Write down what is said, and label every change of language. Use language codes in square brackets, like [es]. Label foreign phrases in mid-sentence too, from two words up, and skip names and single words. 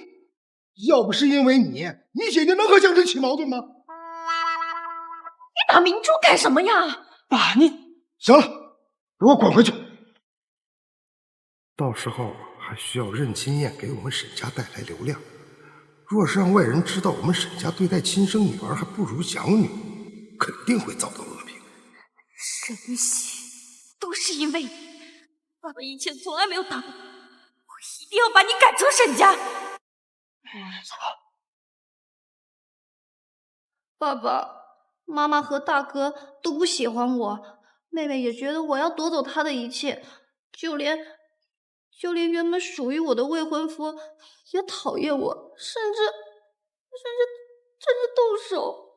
[zh] 要不是因为你，你姐姐能和江晨起矛盾吗？你打明珠干什么呀？爸，你行了，给我滚回去！到时候还需要任金燕给我们沈家带来流量。若是让外人知道我们沈家对待亲生女兒還不如養女，肯定會遭到惡評。沈玉溪，都是因為你，爸爸以前從來沒有打過你，我一定要把你趕出沈家。走吧。爸爸媽媽和大哥都不喜歡我，妹妹也覺得我要奪走她的一切，就連原本屬於我的未婚夫也討厭我，甚至動手。